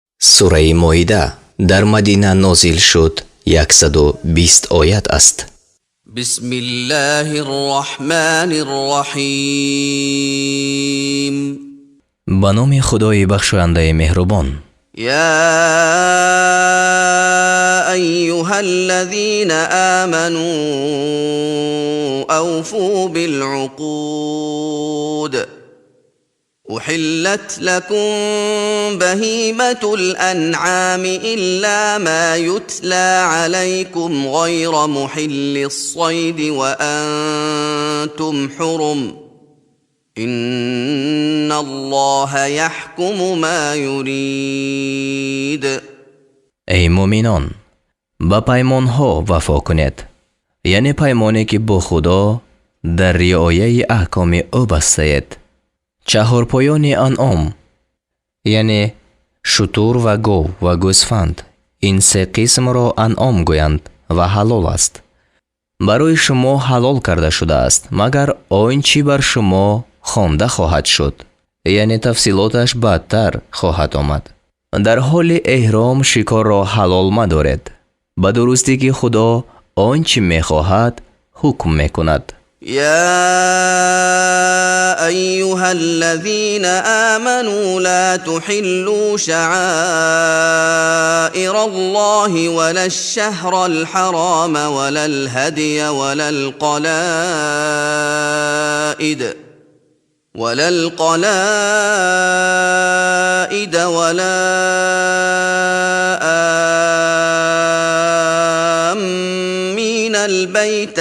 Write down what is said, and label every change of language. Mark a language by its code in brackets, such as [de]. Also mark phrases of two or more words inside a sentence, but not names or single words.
[tg] сураи моида дар Мадина нозил шуд 120 оят аст. [ar] بسم الله الرحمن الرحيم. [tg] ба номи худои бахшояндаи меҳрубон. [ar] يا أيها الذين آمنوا أوفوا بالعقود أحلت لكم بهيمة الأنعام إلا ما يتلى عليكم غير محل الصيد وأنتم حرم إن الله يحكم ما يريد. [fa] ای مومنان، با پیمانها وفا کنید، یعنی پیمانی که با خدا در رعایت احکام او بستید. چهارپایان انعام یعنی شتر و گاو و گوسفند، این سه قسم را انعام گویند و حلال است. برای شما حلال کرده شده است مگر آنچه بر شما خوانده خواهد شد، یعنی تفصیلاتش بعدتر خواهد آمد. در حال احرام شکار را حلال مدارید، به درستی که خدا آنچه میخواهد حکم میکند. [ar] يا أيها الذين آمنوا لا تحلوا شعائر الله ولا الشهر الحرام ولا الهدي ولا القلائد ولا آمين البيت